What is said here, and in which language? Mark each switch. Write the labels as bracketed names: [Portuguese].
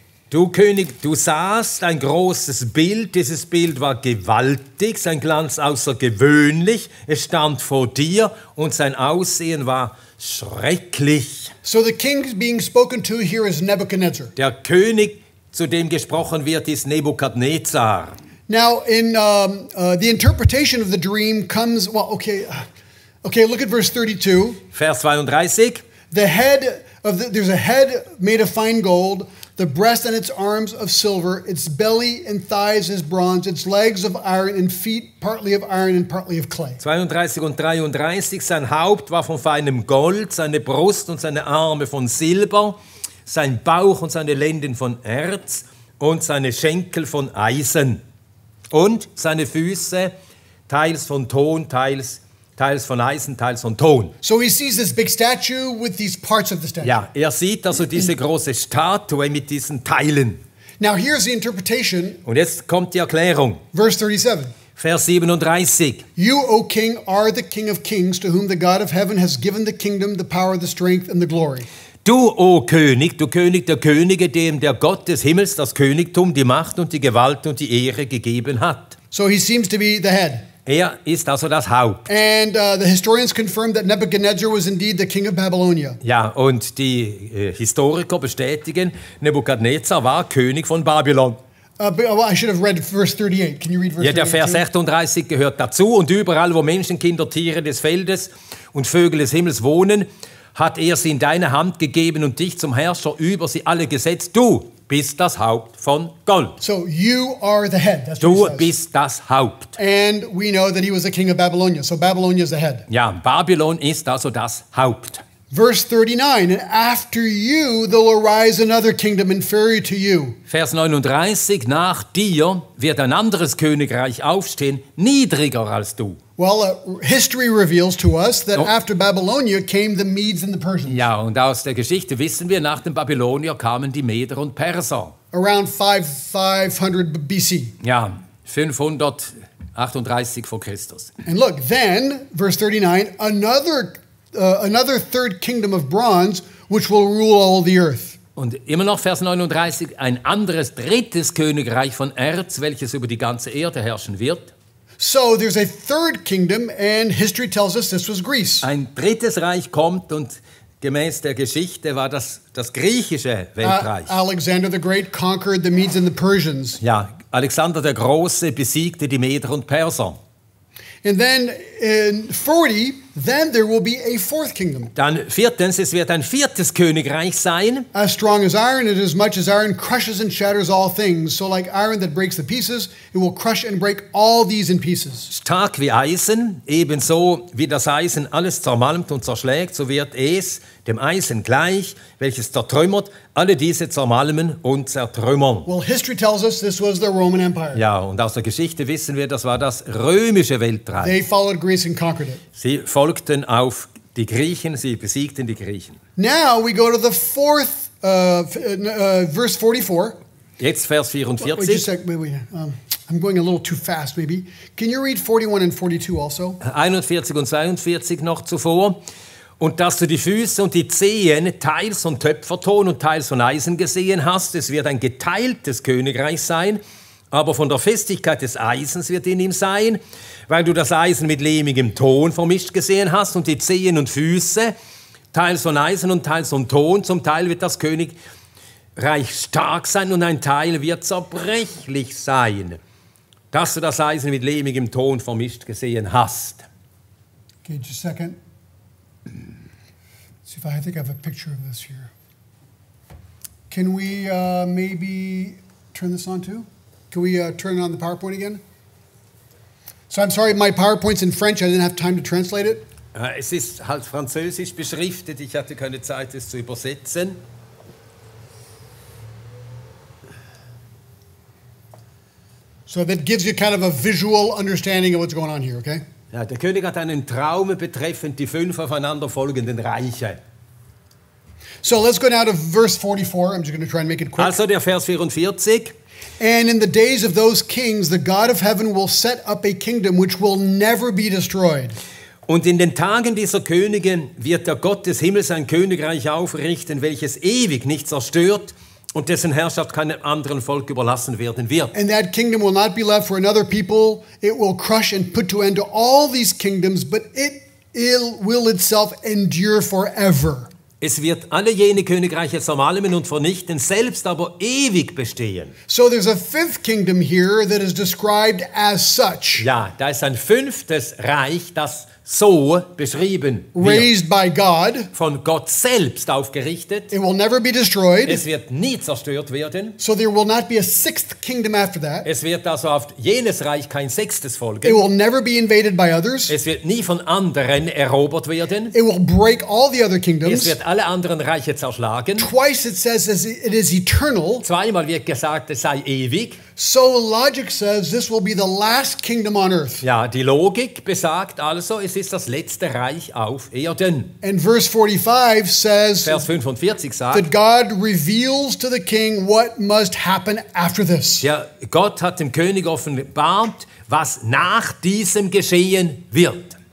[German] Du König, du sahst ein großes Bild, dieses Bild war gewaltig, sein Glanz außergewöhnlich, es stand vor dir und sein Aussehen war schrecklich. [English] So the king being spoken to here is Nebuchadnezzar. [German] Der König, zu dem gesprochen wird, ist Nebukadnezar. [English] Now, in the interpretation of the dream comes, well, okay, look at verse 32. [German] Vers 32. [English] There's a head made of fine gold, the breast and its arms of silver, its belly and thighs is bronze, its legs of iron and feet partly of iron and partly of clay. [German] 32 und 33, sein Haupt war von feinem Gold, seine Brust und seine Arme von Silber, sein Bauch und seine Lenden von Erz und seine Schenkel von Eisen und seine Füße teils von Ton, teils von Eisen, teils von Ton. [English] So he sees this big statue with these parts of the statue. [German] Ja, sieht also diese große Statue mit diesen Teilen. [English] Now here's the interpretation. [German] Und jetzt kommt die Erklärung. [English] Verse 37. [German] Vers 37. [English] You, O king, are the king of kings, to whom the God of heaven has given the kingdom, the power, the strength, and the glory. [German] Du, o König, du König der Könige, dem der Gott des Himmels das Königtum, die Macht und die Gewalt und die Ehre gegeben hat. [English] So he seems to be the head. [German] Er ist also das Haupt. [English] And the historians confirm that Nebuchadnezzar was indeed the king of Babylonia. [German] Ja, und die Historiker bestätigen, Nebukadnezar war König von Babylon. [English] I should have read verse 38. Can you read verse 38? [German] Ja, der Vers 38 gehört dazu. Und überall, wo Menschen, Kinder, Tiere des Feldes und Vögel des Himmels wohnen, hat er sie in deine Hand gegeben und dich zum Herrscher über sie alle gesetzt. Du bist das Haupt von Gold. [English] So you are the head. That's what [German] Du [English] it says. [German] bist das Haupt. [English] And we know that he was the king of Babylonia. So Babylonia is the head. [German] Ja, Babylon ist also das Haupt. [English] Verse 39, and after you there will arise another kingdom inferior to you. [German] Vers 39, nach dir wird ein anderes Königreich aufstehen, niedriger als du. [English] Well, history reveals to us that after Babylonia came the Medes and the Persians. [German] Ja, und aus der Geschichte wissen wir, nach den Babylonier kamen die Meder und Perser. [English] Around 500 BC. [German] Ja, 538 vor Christus. [English] And look, then, verse 39, another third kingdom of bronze, which will rule all the earth. [German] Und immer noch Vers 39, ein anderes drittes Königreich von Erz, welches über die ganze Erde herrschen wird. [English] So there's a third kingdom, and history tells us this was Greece. [German] Ein drittes Reich kommt und gemäß der Geschichte war das griechische Weltreich. [English] Alexander the Great conquered the Medes and the Persians. [German] Ja, Alexander der Große besiegte die Meder und Perser. [English] And then in 40, then there will be a fourth kingdom. [German] Dann viertens, es wird ein viertes Königreich sein. [English] As strong as iron, and as much as iron crushes and shatters all things, so like iron that breaks the pieces, it will crush and break all these in pieces. [German] Stark wie Eisen, ebenso wie das Eisen alles zermalmt und zerschlägt, so wird es dem Eisen gleich, welches zertrümmert, alle diese zermalmen und zertrümmern. [English] Well, history tells us this was the Roman Empire. [German] Ja, und aus der Geschichte wissen wir, das war das römische Weltreich. [English] They followed Greece and conquered it. [German] Sie folgten auf die Griechen, sie besiegten die Griechen. [English] Now we go to the fourth, verse 44. [German] Jetzt Vers [English] Wait just a [German] 44. [English] sec, wait. I'm going a little too fast, maybe. Can you read 41 and 42 also? [German] 41 und 42 noch zuvor. Und dass du die Füße und die Zehen teils von Töpferton und teils von Eisen gesehen hast, es wird ein geteiltes Königreich sein, aber von der Festigkeit des Eisens wird in ihm sein, weil du das Eisen mit lehmigem Ton vermischt gesehen hast und die Zehen und Füße, teils von Eisen und teils von Ton, zum Teil wird das Königreich stark sein und ein Teil wird zerbrechlich sein, dass du das Eisen mit lehmigem Ton vermischt gesehen hast. [English] Okay, just a second. See if I think I have a picture of this here. Can we maybe turn this on too? Can we turn on the PowerPoint again? So I'm sorry, my PowerPoint's in French. I didn't have time to translate it. [German] Es ist halt französisch beschriftet, ich hatte keine Zeit, es zu übersetzen. [English] So that gives you kind of a visual understanding of what's going on here, okay? [German] Ja, der König hat einen Traum betreffend die 5 aufeinanderfolgenden Reiche. [English] So let's go now to verse 44. I'm just going to try and make it quick. [German] Also der Vers 44. [English] And in the days of those kings, the God of heaven will set up a kingdom which will never be destroyed. [German] Und in den Tagen dieser Könige wird der Gott des Himmels ein Königreich aufrichten, welches ewig nicht zerstört und dessen Herrschaft keinem anderen Volk überlassen werden wird. [English] And that kingdom will not be left for another people. It will crush and put to end to all these kingdoms, but it will itself endure forever. [German] Es wird alle jene Königreiche zermalmen und vernichten, selbst aber ewig bestehen. [English] So there's a fifth kingdom here that is described as such. [German] Ja, da ist ein 5. Reich, das so beschrieben wird. [English] Raised by God. [German] Von Gott selbst aufgerichtet. [English] It will never be destroyed. [German] Es wird nie zerstört werden. [English] So there will not be a sixth kingdom after that. [German] Es wird also auf jenes Reich kein 6. [English] It [German] folgen. [English] will never be invaded by others. [German] Es wird nie von anderen erobert werden. [English] It will break all the other [German] Es [English] kingdoms. [German] wird alle anderen Reiche zerschlagen. [English] Twice it says it is eternal. [German] Zweimal wird gesagt, es sei ewig. [English] So logic says this will be the last kingdom on earth. [German] Ja, die Logik besagt also, es ist das letzte Reich auf Erden. [English] And verse 45 says [German] Vers 45 sagt, [English] that God reveals to the king what must happen after this. [German] ja, Gott hat dem König offenbart, was nach diesem geschehen wird.